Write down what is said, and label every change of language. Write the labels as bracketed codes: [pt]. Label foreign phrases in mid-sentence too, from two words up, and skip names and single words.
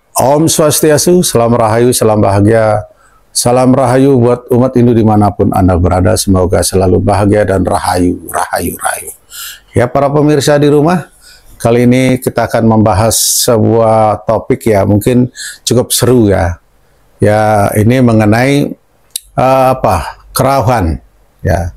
[sa] Om Swastiastu, [id] salam rahayu, salam bahagia, salam rahayu buat umat Hindu dimanapun Anda berada. Semoga selalu bahagia dan rahayu, rahayu, rahayu. Ya para pemirsa di rumah, kali ini kita akan membahas sebuah topik ya mungkin cukup seru ya. Ya ini mengenai kerauhan ya.